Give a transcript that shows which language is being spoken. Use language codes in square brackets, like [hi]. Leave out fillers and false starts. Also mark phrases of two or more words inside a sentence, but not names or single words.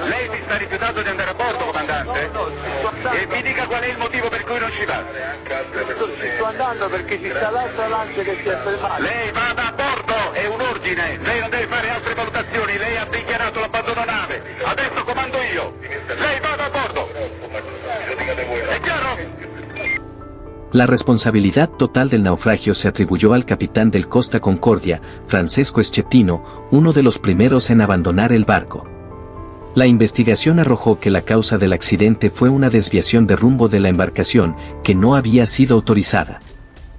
[it] Lei si sta rifiutando di andare a bordo, comandante? No, sto andando. E mi dica qual è il motivo per cui non ci va. Sto andando perché ci sta l'altra lancia che si è fermata. Lei vada a bordo, è un ordine. Lei non deve fare altre valutazioni. Lei ha dichiarato l'abbandono nave. Adesso comando io. Lei vada a bordo. ¿Es claro? [es] La responsabilidad total del naufragio se atribuyó al capitán del Costa Concordia, Francesco Schettino, uno de los primeros en abandonar el barco. La investigación arrojó que la causa del accidente fue una desviación de rumbo de la embarcación, que no había sido autorizada.